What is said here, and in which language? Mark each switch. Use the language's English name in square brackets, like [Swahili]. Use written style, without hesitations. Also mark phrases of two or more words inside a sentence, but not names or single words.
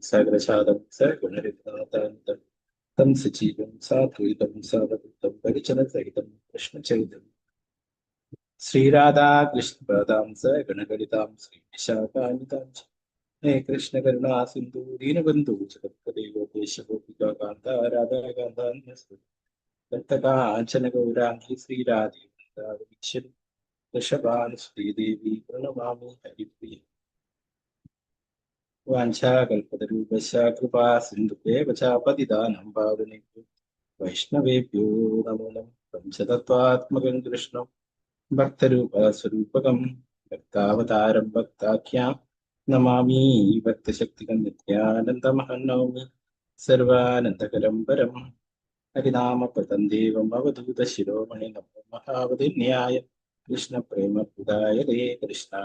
[Sanskrit] സകലശാദം സഗുണരിതാതാന്തം തം സജീവം സാദ്വൈതം സാവധൂതം പരിചനസഹിതം കൃഷ്ണചരിതം ശ്രീരാധാ കൃഷ്ണപാദാം സഗണഗണിതാം ശ്രീവിശാഖാനിതാം ഹേ കൃഷ്ണ കരുണാ സിന്ധു ദീനബന്ധു ജഗത്പദൈവോപേശഗോപികാന്ത രാധാകാന്താന്യസ്തു ഭക്തകാഞ്ചന ഗൗരാംഗി ശ്രീരാധേ വൃന്ദാവനീശ്വരി വൃഷഭാനുശ്രീദേവി പ്രണമാമി ഹരിപ്രിയ വാഞ്ചാകൽപതരൂപശ കൃപാ സിന്ധുദേവ ച പതിതാനം പാവനേഭ്യോ വൈഷ്ണവേഭ്യോ നമോ നമഃ പഞ്ചതത്വാത്മകം കൃഷ്ണം ഭക്തരൂപസ്വരൂപകം ഭക്താവതാരം ഭക്താഖ്യാം നമാമി ഭക്തശക്തികം നിത്യാനന്ദമഹം നൗമി സർവാനന്ദകരം പരം ഹരിനാമപദം ദേവം അവധൂത ശിരോമണി നമോ മഹാവതിന്യായ കൃഷ്ണപ്രേമപ്രദായതേ കൃഷ്ണായ